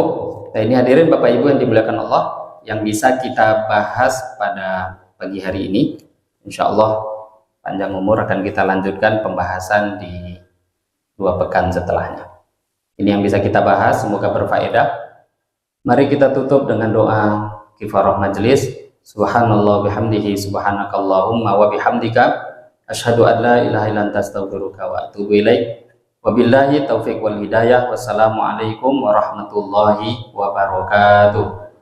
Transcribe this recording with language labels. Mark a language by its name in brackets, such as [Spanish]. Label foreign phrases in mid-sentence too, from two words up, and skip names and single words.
[Indonesian] Nah, ini hadirin Bapak Ibu yang dimuliakan Allah, yang bisa kita bahas pada pagi hari ini. [Arabic] إن شاء الله [Indonesian] panjang umur akan kita lanjutkan pembahasan di 2 pekan setelahnya. Ini yang bisa kita bahas, semoga berfaedah. Mari kita tutup dengan doa kifarah majelis. [Arabic] سبحان الله وبحمده سبحانك اللهم وبحمدك أشهد أن لا إله إلا أنت أستغفرك وأتوب إليك. وبالله التوفيق والهداية. والسلام عليكم ورحمة الله وبركاته.